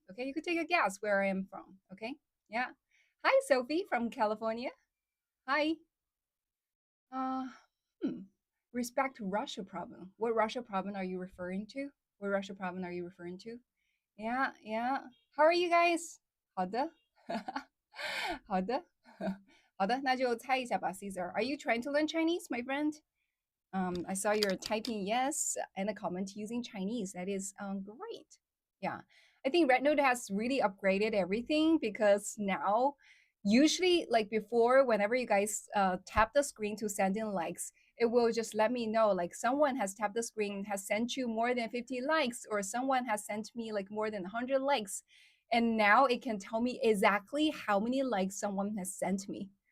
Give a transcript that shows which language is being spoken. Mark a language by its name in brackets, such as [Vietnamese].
[English] Okay, you could take a guess where I am from. Okay, yeah. Hi, Sophie from California. Hi. Uh, hmm. Respect Russia problem. What Russia problem are you referring to? What Russia problem are you referring to? Yeah, yeah. How are you guys? [Chinese] 好的，好的，好的，那就猜一下吧，Caesar. [English] Are you trying to learn Chinese, my friend? I saw you're typing yes and a comment using Chinese. That is great. Yeah. I think Rednote has really upgraded everything because now, usually, like before, whenever you guys tap the screen to send in likes, it will just let me know like someone has tapped the screen, has sent you more than 50 likes, or someone has sent me like more than 100 likes. And now it can tell me exactly how many likes someone has sent me.